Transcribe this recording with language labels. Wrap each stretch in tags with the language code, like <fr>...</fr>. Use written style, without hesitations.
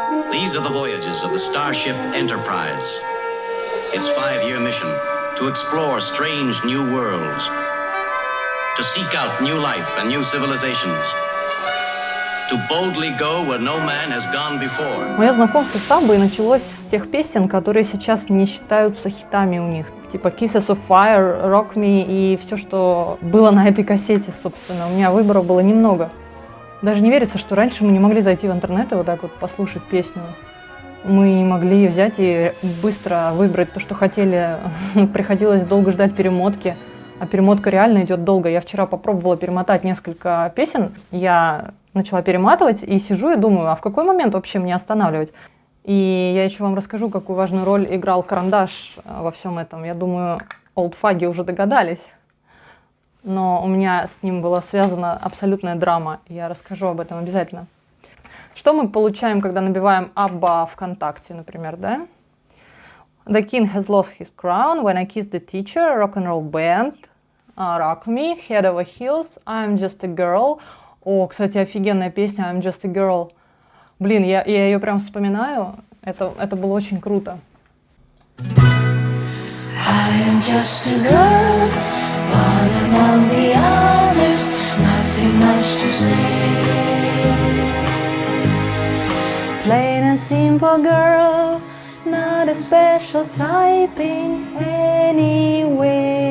<en>These are the voyages of the Starship Enterprise. Its 5-year mission to explore strange new worlds, to seek out new life and new civilizations, to boldly go where no man has gone before.</en> <ru>Мое знакомство с ABBA началось с тех песен, которые сейчас не считаются хитами у них. Типа Kisses of Fire, Rock Me и все, что было на этой кассете, собственно. У меня выборов было немного. Даже не верится, что раньше мы не могли зайти в интернет и вот так вот послушать песню. Мы не могли взять и быстро выбрать то, что хотели. Приходилось долго ждать перемотки. А перемотка реально идет долго. Я вчера попробовала перемотать несколько песен. Я начала перематывать и сижу и думаю, а в какой момент вообще мне останавливать? И я еще вам расскажу, какую важную роль играл карандаш во всем этом. Я думаю, олдфаги уже догадались. Но у меня с ним была связана абсолютная драма. Я расскажу об этом обязательно. Что мы получаем, когда набиваем ABBA ВКонтакте, например, да?</ru> <en>The king has lost his crown when I kissed the teacher, rock and roll band, rock me, head over heels, I'm just a girl.</en> <ru>О, кстати, офигенная песня I'm just a girl. Блин, я ее прям вспоминаю. Это было очень круто.</ru> <en>I am just a girl, one among the others, nothing much to say. Plain and simple girl, not a special type in any way.</en>